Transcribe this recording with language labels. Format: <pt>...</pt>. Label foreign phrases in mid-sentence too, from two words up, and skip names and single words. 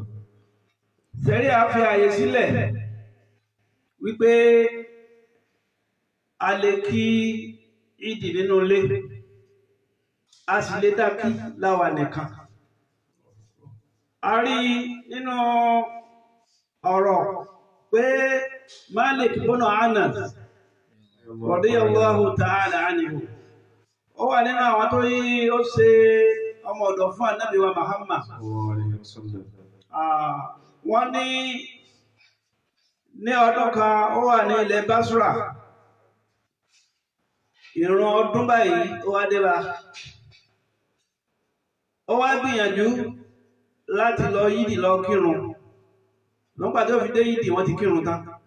<yo>Sẹ̀rí a fi àyè sílẹ̀ wípé a lè kí ìdì nínú ilé, a sì lè dá kí láwa nìkan. A rí nínú ọ̀rọ̀ pé Malik ibn Anas</yo> <ar>رضي الله تعالى عنه,</ar> <yo>ó wà nínú àwọn tó yí ó ṣe ọmọ ọ̀dọ̀ fún Ànábì wa Muhammad. Wọ́n ní ọdún kan ó wà ní ilẹ̀ Basra, ìrun ọdún báyìí ó wá dé bá, ó wá gbìyànjú láti lọ yídì lọ kírun, nígbà tí ó fi dé yídì wọ́n ti kírun tán.</yo>